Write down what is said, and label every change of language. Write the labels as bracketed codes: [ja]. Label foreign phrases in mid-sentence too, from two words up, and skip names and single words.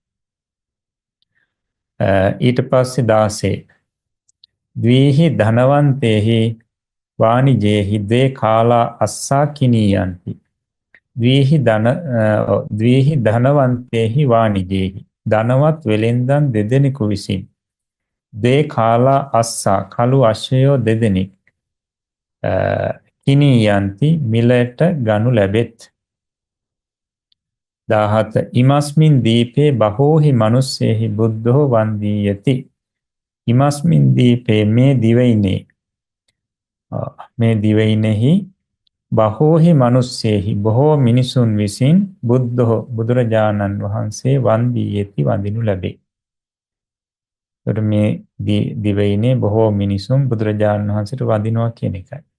[si] ඊට පස්සේ [pi] 16 ද්වීහි ධනවන්තේහි වාණිජේහි දේ කාලා අස්සා කිනීයන්ති. ද්වීහි ධනවන්තේහි වාණිජේහි [si] ධනවත් වෙලෙන්දන් දෙදෙනෙකු විසින් [pi] දේ කාලා අස්සා [si] කළු අශ්වයෝ දෙදෙනෙක් කිනීයන්ති මිලට ගනු ලැබෙත්. [pi] 17 ඉමස්මින් දීපේ බහෝහි මනුස්සේහි බුද්ධෝ වන්දීයති. ඉමස්මින් දීපේ [si] මේ දිවයිනෙහි [pi] බහෝහි මනුස්සේහි [si] බොහෝ මිනිසුන් විසින් බුද්ධෝ බුදුරජාණන් වහන්සේ වන්දීයති වඳිනු ලැබේ. මේ දිවයිනේ බොහෝ මිනිසුන් බුදුරජාණන් වහන්සේට වඳිනවා කියන එකයි.